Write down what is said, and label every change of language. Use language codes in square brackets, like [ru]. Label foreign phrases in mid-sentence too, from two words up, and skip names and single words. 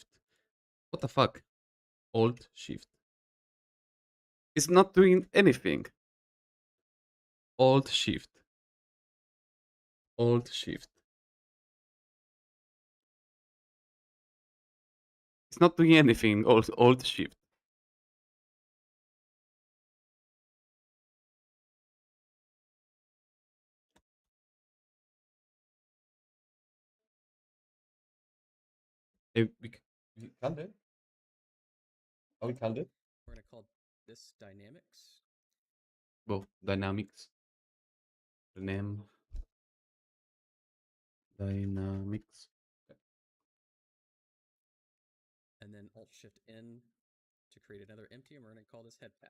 [en] What the fuck? Alt Shift. It's not doing anything. Alt Shift. Alt Shift. It's not doing anything. Alt Shift. [da] Vi kan det. Ja, vi kan det. [en] We're going to call this dynamics. Well, dynamics. The name. Dynamics. And then Alt Shift N to create another empty, and we're going to call this head pat.